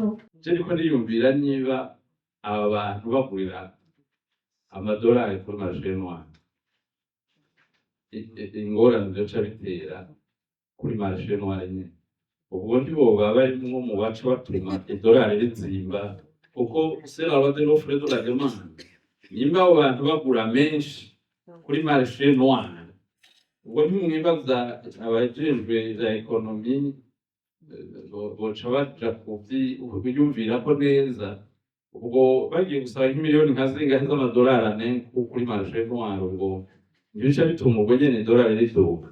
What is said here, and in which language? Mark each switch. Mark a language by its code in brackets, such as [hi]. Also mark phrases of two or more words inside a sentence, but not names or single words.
[rn] Ariko niyumvira niba aba bantu bagurira amadolari kuri [fr] marché noir [rn] ingorane byoca bitera kuri [fr] marché noir [rn] nyine ubwo ntiboba barimwo mu baca batuma idolari rizimba kuko [fr] c'est la loi de l'offre et de la demande. [rn] Nimba abo bantu bagura menshi kuri [fr] marché noir [rn] ubwo ntimwibaza abajejwe za ekonomi boca baja kubyiyumvira ko neza ubwo bagiye gusaba nk'imiliyoni nka zingahe z'amadolari ane kuri [fr] marché noir [rn] ubwo nibisha bituma ubwo nyene idolari riduga.